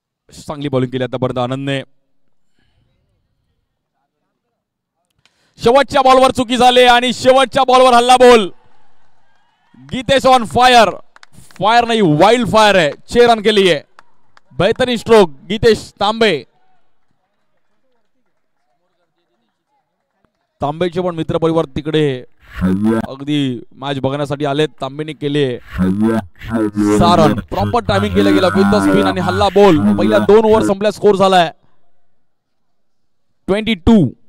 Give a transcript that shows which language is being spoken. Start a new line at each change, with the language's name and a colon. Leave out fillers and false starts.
Marathi: चांगली बॉलिंग केली आतापर्यंत आनंदने. शेवटच्या बॉलवर चुकी झाली आणि शेवटच्या बॉलवर हल्ला बोल. Geetesh on fire. फायर नाही, वाइल्ड फायर है.
Hindi: 6 रन के लिए बेहतरीन स्ट्रोक गीतेश तांबे.
Marathi: तांबेचे पण मित्र परिवार तिकडे अगदी मॅच बघण्यासाठी आले. तांबेने केले 6 रन. प्रॉपर टायमिंग केलं गेलं
English: with the spin
Marathi: आणि हल्ला बोल. पहिल्या 2 ओव्हर संपल्या, स्कोर झालाय 22.